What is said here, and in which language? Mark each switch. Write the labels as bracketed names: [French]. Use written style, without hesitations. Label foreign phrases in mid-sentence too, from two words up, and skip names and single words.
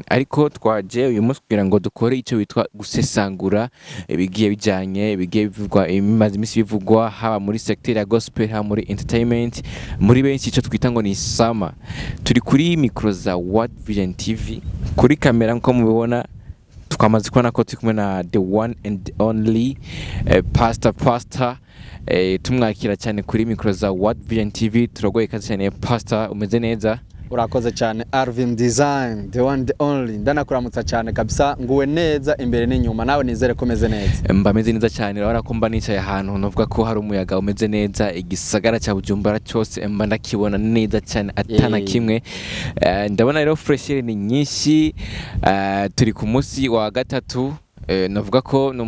[Rundi] ariko twaje uyu munsi kugira ngo dukore ico bitwa gusesangura bigiye bijanye bigiye bivugwa imaze imisi bivugwa haba muri secteur ya gospel ha muri entertainment muri benshi ico twita ngo ni summer turi kuri micro za World Vision TV kuri kamera nko mubibona tukamaze kubona ko turi kumwe na [English] the one and only pastor [Rundi] tumwakira cyane kuri micro za World Vision TV turogoye kazi cyane pastor umeze neza urakoze cyane Alvin Design [English] the one the only [Rundi] ndanakuramutsa cyane kabisa nguwe neza imbere n'inyuma nawe nizere ko meze neza mbameze neza cyane urabona ko mba nicaye ahantu novuga ko hari umuyaga umeze neza igisagara cya Bujumbura cyose mba ndakibona neza cyane atana kimwe ndabona rero [English] fresh air [Rundi] ni nyinshi turi ku munsi wa gatatu navuga ko no